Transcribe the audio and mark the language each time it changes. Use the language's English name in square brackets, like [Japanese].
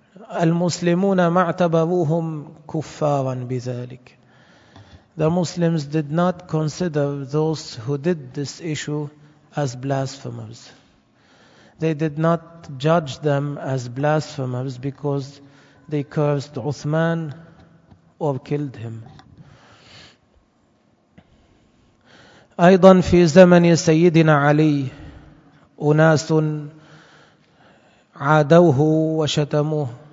[Arabic] المسلمون ما اعتبروهم كفارا بذلك. [English] The Muslims did not consider those who did this issue as blasphemers. They did not judge them as blasphemers because they cursed Uthman or killed him. [Arabic] أيضا في زمن سيدنا علي أناس عادوه وشتموه.